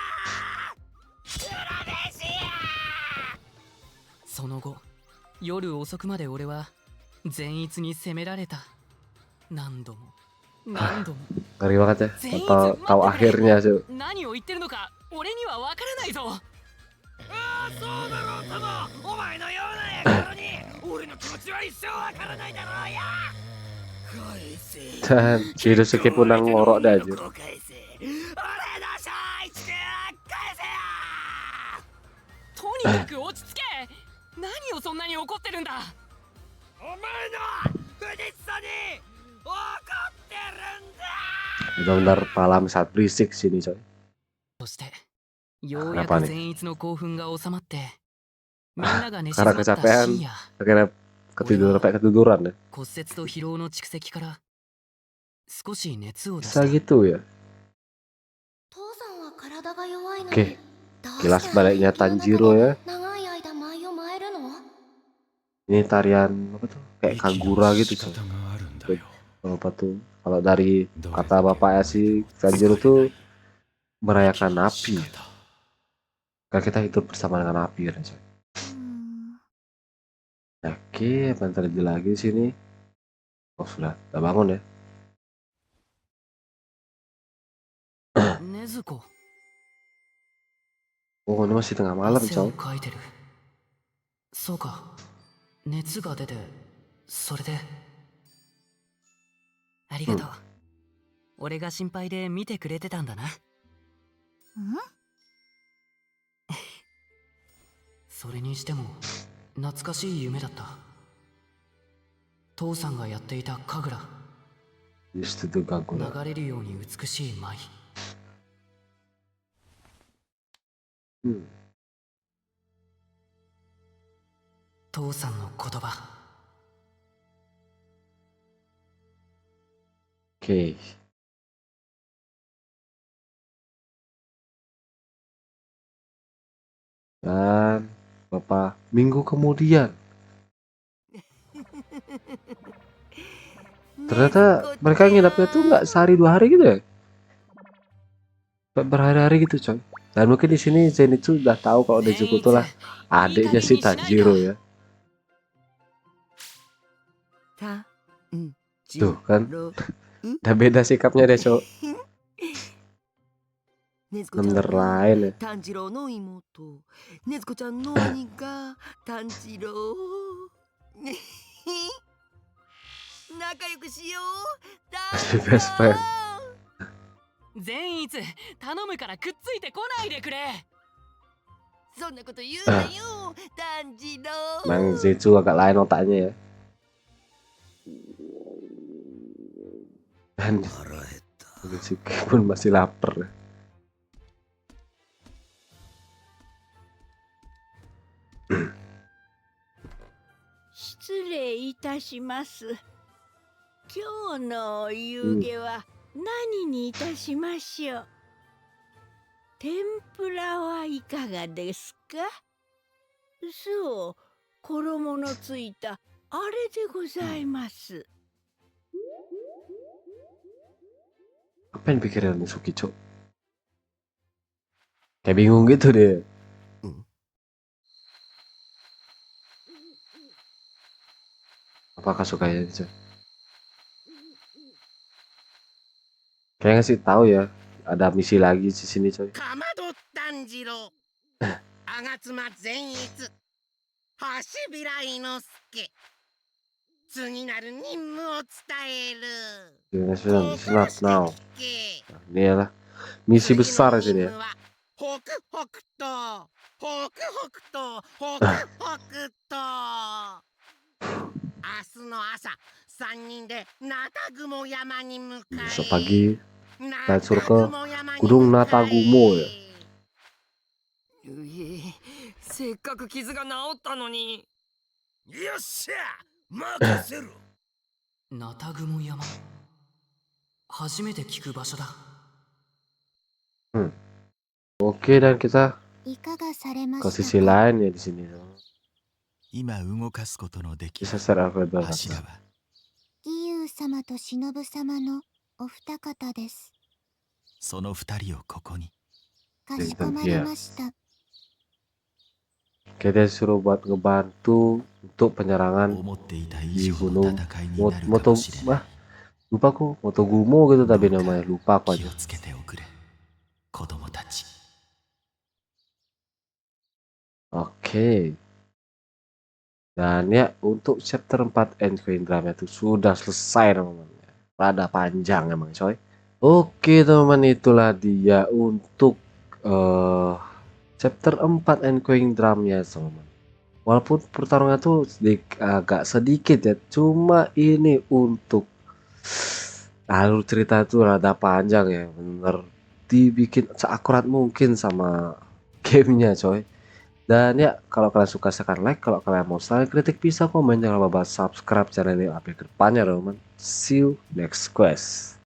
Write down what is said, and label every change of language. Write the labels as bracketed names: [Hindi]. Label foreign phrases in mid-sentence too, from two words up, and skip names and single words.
[Japanese] 裏飯や。その後、夜遅くまで俺は善逸に責められた。何度も何度も。 [Indonesian] Ngeri banget ya. Tahu akhirnya, Cok. [Japanese] 何を言ってるのか俺には分からないぞ。ああ、そうだろうとも。お前のようなやからに俺の気持ちは一生わからないだろうや。返せ。 [Indonesian] Dan si Inosuke pun nang ngorok dah aja. [Japanese] 返せ。俺の正一君を返せや。とにかく落ち着け。何をそんなに怒ってるんだ。お前の不実さに怒ってるんだ。 [Indonesian] Benar-benar malam saat berisik sini, coy. [Japanese] そしてようやく善逸の興奮が収まってみんなが寝静ま [Indonesian] Karena [Japanese] った [Indonesian] kecapean [Japanese] 深夜、 [Indonesian] akhirnya ketiduran ya. [Japanese] 骨折と疲労の蓄積から少し熱を出し [Indonesian] Bisa [Japanese] た。 [Indonesian] gitu ya. [Japanese] 父さんは体が弱いの [Indonesian] Oke, [Japanese] にどう [Indonesian] kilas [Japanese] してあの [Indonesian] baliknya [Japanese] 雪の中 [Indonesian] Tanjiro [Japanese] で [Indonesian] ya. [Japanese] 長い間舞を舞えるの？ [Indonesian] Ini tarian apa tuh? Kayak kagura gitu, coy. Apa tuh? Kalau dari kata bapaknya si Tanjiro tuh merayakan api. Karena kita hidup bersama dengan api kan, coy. Oke, apa yang terjadi lagi di sini? Oh, sudah bangun ya. [Japanese] 禰豆子、 [Indonesian] Oh, ini masih tengah malam, [Japanese] 汗を [Indonesian] coy. [Japanese] かいてる。そうか、熱が出て、それで。ありがとう、 俺が心配で見てくれてたんだな。それにしても懐かしい夢だった。父さんがやっていた神楽、 [English] Used to do Gagura. [Japanese] 流れるように美しい舞。父さんの言葉。 [Indonesian] Oke. Dan beberapa minggu kemudian, ternyata mereka nginapnya tuh nggak sehari 2 hari gitu ya, berhari-hari gitu coy. Dan mungkin di sini Zenitsu udah tahu kalau Nezuko tuh lah adiknya si Tanjiro ya. Tuh kan, udah beda sikapnya deh coy. Bener lain ya. [Japanese] 炭治郎の妹、ねずこちゃんの兄が炭治郎。仲良くしよう。 [Indonesian] Pasti [English] best friend. [Japanese] 善逸、頼むからくっついてこないでくれ。そんなこと言うなよ、炭治郎。 [Indonesian] Emang Zenitsu agak lain otaknya ya. Dan si pun masih lapar. [Japanese] 失礼いたします。今日のお夕げは何にいたしましょう。天ぷらはいかがですか。そう、衣のついたあれでございます。 [Indonesian] Apa yang dipikirin Mitsuki cok? Kayak bingung gitu deh. Apakah sukanya cok? Kayaknya sih tahu ya, ada misi lagi di sini coy. [Japanese] かまど炭治郎、吾妻善逸、橋平伊之助。次なる任務を伝える。 [English] Not now. [Indonesian] Ini adalah misi besar di sini ya. [Japanese] 北北東、北北東、北北東。明日の朝、3人でナタグモ山に向かい。 [Indonesian] Besok pagi kita suruh ke Gunung Natagumo ya. [Japanese] せっかく傷が治ったのに。よっしゃ任せろ。ナタグモ山、初めて聞く場所だ。 [Indonesian] Oke, dan kita [Japanese] いかがされま [Indonesian] ke [Japanese] し [Indonesian] sisi [Japanese] たか。 [Indonesian] lain ya di sini. [Japanese] 今動かすことのでき [Indonesian] Bisa [Japanese] る [Indonesian] secara verbal. [Japanese] 柱は義勇様と忍様のお二方です。その二人をここに。かしこまりました。 [Indonesian] Kita disuruh buat ngebantu untuk penyerangan [Japanese] 思っていた以 [Indonesian] di [Japanese] 上の [Indonesian] gunung [Japanese] 戦いになるか [Indonesian] Moto [Japanese] もしれない。 [Indonesian] lupa aku Motogumo gitu tapi namanya lupa aku [Japanese] 気 [Indonesian] aja. [Japanese] をつけておくれ、子供たち。 [Indonesian] Oke. Dan ya untuk chapter 4 Enqueen Drama itu sudah selesai teman-teman. Rada panjang emang coy. Oke teman-teman, itulah dia untuk chapter 4 Enqueen Drama ya teman-teman. Walaupun pertarungan tuh agak sedikit ya, cuma ini untuk alur cerita itu rada panjang ya, bener dibikin seakurat mungkin sama gamenya coy. Dan ya kalau kalian suka silahkan like, kalau kalian mau saling kritik bisa komen, jangan lupa subscribe channel ini update ke depannya teman-teman. [English] See you next quest.